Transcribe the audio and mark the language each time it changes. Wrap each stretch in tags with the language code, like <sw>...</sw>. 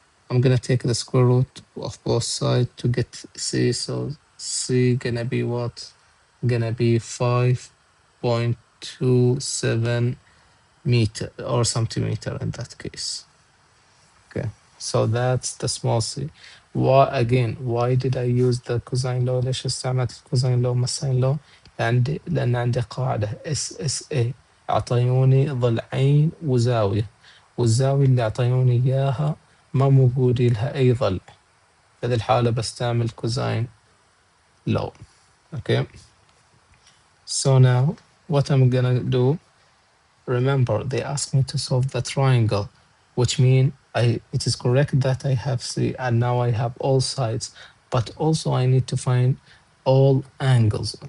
<en>I'm gonna take the square root of both sides to get C, so C gonna be what? Gonna be 5.27 meter or centimeter in that case. Okay, so that's the small c. Why again? Why did I use the cosine law؟</en> <ar>ليش استعملت الكوزين لو والساين لو؟ لأن عندي قاعدة SSA، أعطيوني ضلعين وزاوية، والزاوية اللي أعطيوني إياها ما موجود لها أي ضلع، في هذه الحالة بستعمل كوزين لو.</ar> <en>Okay, so now what I'm gonna do, remember they asked me to solve the triangle, which mean it is correct that I have C and now I have all sides, but also I need to find all angles.</en>